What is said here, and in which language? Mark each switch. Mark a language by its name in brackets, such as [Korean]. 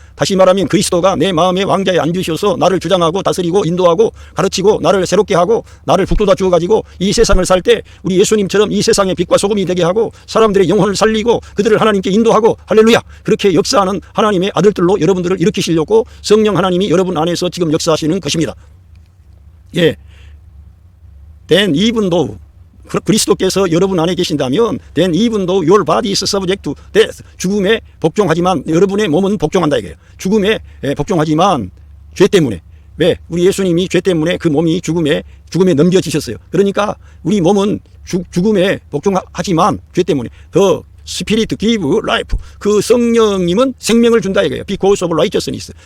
[Korean] 다시 말하면 그리스도가 내 마음의 왕자에 앉으셔서 나를 주장하고 다스리고 인도하고 가르치고 나를 새롭게 하고 나를 북돋아 주어가지고 이 세상을 살 때 우리 예수님처럼 이 세상의 빛과 소금이 되게 하고 사람들의 영혼을 살리고 그들을 하나님께 인도하고 할렐루야. 그렇게 역사하는 하나님의 아들들로 여러분들을 일으키시려고 성령 하나님이 여러분 안에서 지금 역사하시는 것입니다. 예. [English] Then even though [Korean] 그리스도께서 여러분 안에 계신다면 [English] then even though your body is subject to death, [Korean] 죽음에 복종하지만 여러분의 몸은 복종한다 이거예요. 죽음에 복종하지만 죄 때문에. 왜? 우리 예수님이 죄 때문에 그 몸이 죽음에 넘겨지셨어요. 그러니까 우리 몸은 죽음에 복종하지만 죄 때문에 더 [English] Spirit give life. [Korean] 그 성령님은 생명을 준다 이거예요. [English] Because of righteousness.